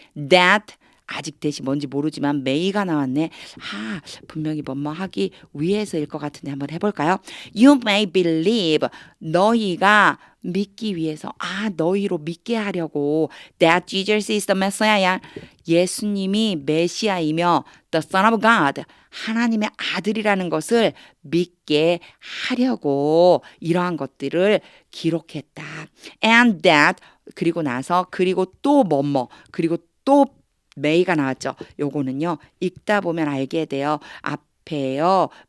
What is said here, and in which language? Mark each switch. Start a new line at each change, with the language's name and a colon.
Korean: That 아직 대시 뭔지 모르지만 may가 나왔네. 분명히 뭐뭐 하기 위해서일 것 같은데 한번 해볼까요?
English: You may believe.
Korean: 너희가 믿기 위해서 너희로 믿게 하려고
English: that Jesus is the Messiah.
Korean: 예수님이 메시아이며
English: the Son of God.
Korean: 하나님의 아들이라는 것을 믿게 하려고 이러한 것들을 기록했다.
English: And that
Korean: 그리고 나서 그리고 또 뭐뭐 그리고 또 may가 나왔죠. 요거는요. 읽다 보면 알게 돼요. 앞에요.